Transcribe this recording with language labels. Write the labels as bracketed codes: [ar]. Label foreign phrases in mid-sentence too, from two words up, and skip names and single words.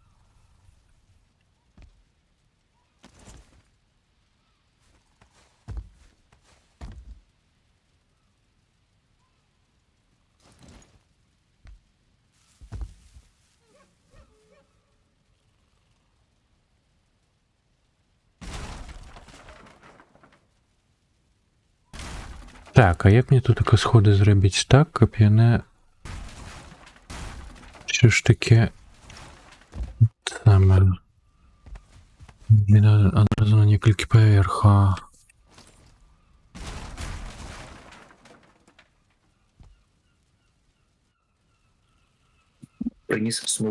[be] Так, а як мне тут такі сходы зрабіць так, каб яны [uk] все ж таки саме [be] адразу на некалькі паверха. [uk] Приніс смолу.